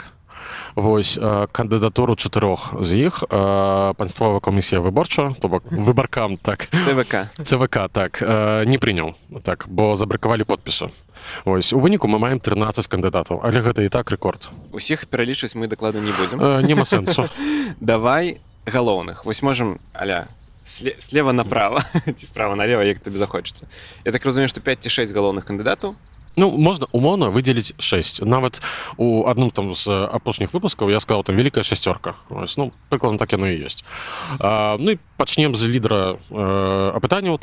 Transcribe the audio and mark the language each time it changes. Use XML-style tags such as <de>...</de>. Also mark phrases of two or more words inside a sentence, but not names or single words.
<be>Вось, кандыдатуру 4 з іх</be> <pl>państwowa komisja wyborcza,</pl> <be>то бок выбаркам, так. ЦВК, так, не прыняў, так, бо забракавалі подпісы. Вось, у выніку мы маем 13 кандыдатаў, але гэта і так рэкорд. Усіх пералічваць мы дакладна не будзем. Нема сэнсу. Давай галоўных. Вось можам, аля,</be> <ru>слева направо,</ru> <be>ці</be> <ru>справа налево,</ru> <be>як табе захочацца. Я так разумею, што 5 ці 6 галоўных кандыдатаў. Ну, можна умоўна выдзеліць 6. Нават у адным там з апошніх выпускаў я сказаў, там великая шасцёрка. Ось, ну, прыкладна так яно і ёсць. Ну і пачнем з лідара апытанняў.</be>